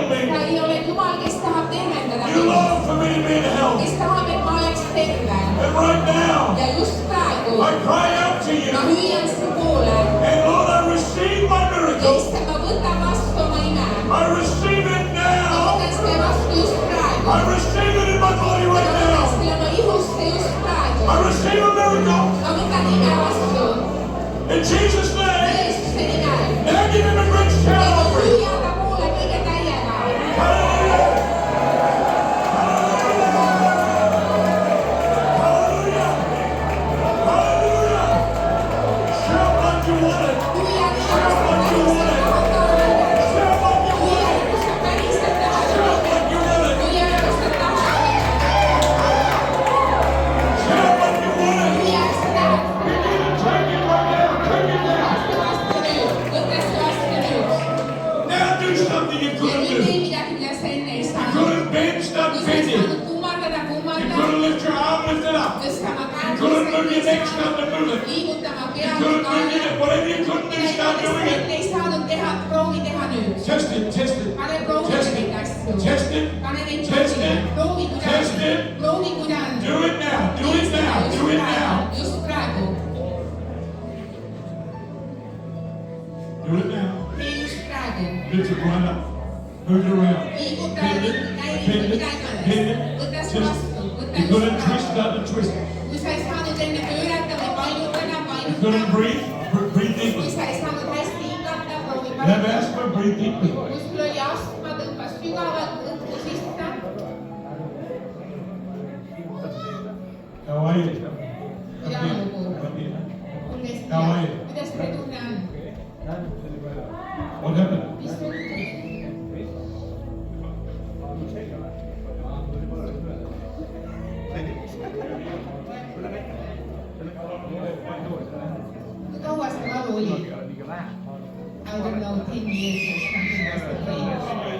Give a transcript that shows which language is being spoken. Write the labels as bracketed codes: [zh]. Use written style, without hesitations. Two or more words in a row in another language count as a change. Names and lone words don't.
[et] Sa [en] me. [et] ei ole Jumal, kes tahab tervendada [en] You [et] mind, [en] long for me to be in health. [et] kes tahab, et ma oleks terve. [en] And right now, [et] Ja just praegu [en] I cry out to [et] ma [en] you. [et] hüüan su poole. [en] And Lord, I receive my miracle. [et] Issand, ma võtan vastu oma ime. [en] I receive it [et] Ma [en] now. [et] võtan selle vastu just praegu. [en] I receive it in my body [et] Ma [en] right [et] võtan [en] now. [et] selle oma ihusse just praegu. [en] I receive a miracle. [et] Ma võtan ime vastu. [en] In Jesus' name. [et] Jeesuse nimel. [en] Now give him a great shout offering. [et] Hüüa ta poole kõige täiega. [en] Hallelujah. Hallelujah. Hallelujah. Shout like you want it. [et] Hüüa nii, nagu sa päriselt tahad taotleda. [en] Shout like you [et] Hüüa [en] want it. [et] nagu sa päriselt tahad [en] Shout [et] taotleda. [en] like you want it. [et] Hüüa nagu sa tahad. [en] Shout like you want it. [et] Hüüa, et sa tahad. [en] You need to take it right now. Take it now. [et] Vastu nüüd. Võta see vastu nüüd. [en] Now do something you [et] Ja [en] couldn't [et] nüüd [en] do. [et] tee midagi, mida sa enne ei [en] You [et] saanud. [en] couldn't bend, stop [et] Kui sa ei [en] bending. [et] saanud kummardada, [en] You [et] kummarda. [en] couldn't lift your arm, lift it up. [et] Tõsta oma [en] You [et] käed, [en] couldn't move your neck, [et] tõsta [en] start to move it. [et] liigutama [en] You [et] pead, [en] couldn't move [et] kaela. [en] it. Whatever you couldn't do, start doing it. [et] Ei saanud teha, proovi teha nüüd. [en] Test it, test it. [et] Pane proovida [en] Test [et] neid [en] it. [et] asju. [en] Test it. [et] Pane neid [en] Test [et] proovida. [en] it. [et] Proovi [en] Test [et] kuidas. [en] it. [et] Proovi kuidas. [en] Do it now. Do it now. Do it now. [et] Just praegu. [en] Do it now. [et] Tee just praegu. [en] Lift it right up. Move it around. [et] Liiguta, [en] Bend it. [et] käi, [en] Bend [et] mida [en] it. [et] iganes. [en] Bend it. [et] Võta see [en] Twist. [et] vastu. Võta [en] You [et] just [en] couldn't twist, [et] praegu. [en] start to twist. [et] Kui sa ei saanud enne pöörata või painutada, [en] You couldn't [et] painuta. [en] breathe. Breathe [et] Kui [en] deeply. [et] sa ei saanud hästi hingata, proovi [en] You have [et] painutada. [en] asthma, breathe deeply. [et] Kui sul oli astma, tõmba sügavalt õhku sisse. [en] How are you? [et] Hea lugu. [en] How are you? [et] Kuidas teie tunne on? [en] What happened? [et] Mis juhtus? Kui kaua see valu oli? [en] I don't know, 10 years or something was the pain.